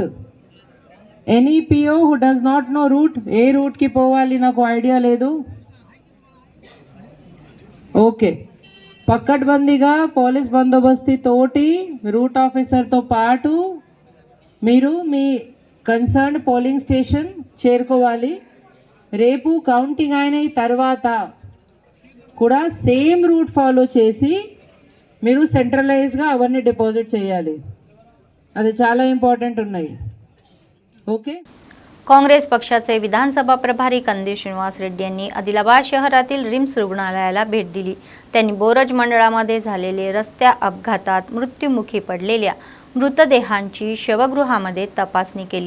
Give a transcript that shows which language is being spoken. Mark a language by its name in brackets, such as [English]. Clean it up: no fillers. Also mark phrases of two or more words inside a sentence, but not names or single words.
[English] any PO who does not know route, [Telugu] ఏ రూట్కి పోవాలి నాకు ఐడియా లేదు, ఓకే, పక్కడ్బందీగా పోలీస్ బందోబస్తీ తోటి [English] route officerతో [Telugu] పాటు మీరు మీ [English] concern polling station [Telugu] చేరుకోవాలి। రేపు కౌంటింగ్ అయిన తర్వాత కూడా [English] same route follow [Telugu] చేసి మీరు సెంట్రలైజ్గా అవన్నీ डिपॉझिट చేయాలి। అది చాలా इंपॉर्टंट ఉన్నాయి। ओके। [Marathi] काँग्रेस पक्षाचे विधानसभा प्रभारी कंदी श्रीनिवास रेड्डी यांनी आदिलाबाद शहरातील रिम्स रुग्णालयाला भेट दिली। त्यांनी बोरज मंडळामध्ये झालेले रस्त्या अपघातात मृत्युमुखी पडलेल्या मृतदेहांची शवगृहामध्ये तपासणी केली।